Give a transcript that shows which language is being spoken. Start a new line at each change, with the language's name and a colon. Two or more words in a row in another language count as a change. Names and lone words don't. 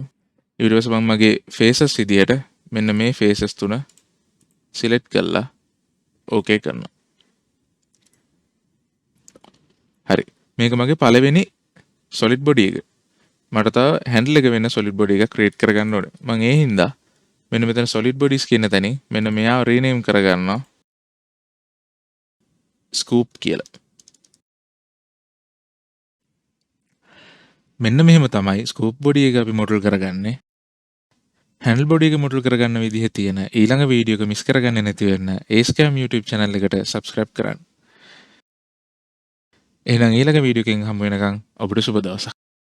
Sinhala: ඊට පස්සේ මම මගේ faces විදිහට මෙන්න මේ faces තුන select කරලා okay කරනවා. හරි. මේක මගේ පළවෙනි
English: solid body
Sinhala: එක. මට තව handle එක වෙන
English: solid body
Sinhala: එකක් create කරගන්න ඕනේ. මම ඒ හින්දා මෙන්න මෙතන
English: solid bodies
Sinhala: කියන තැනින් මෙන්න මෙයාව rename කරගන්නවා scoop කියලා. මෙන්න මෙහෙම තමයි
English: scoop body
Sinhala: එක අපි model කරගන්නේ.
English: handle body
Sinhala: එක model කරගන්න විදිහ තියෙන ඊළඟ වීඩියෝ එක මිස් කරගන්නේ නැති වෙන්න Ascam YouTube channel එකට subscribe කරන්න. එහෙනම් ඊළඟ වීඩියෝ එකකින් හමු වෙනකන් ඔබට සුබ දවසක්.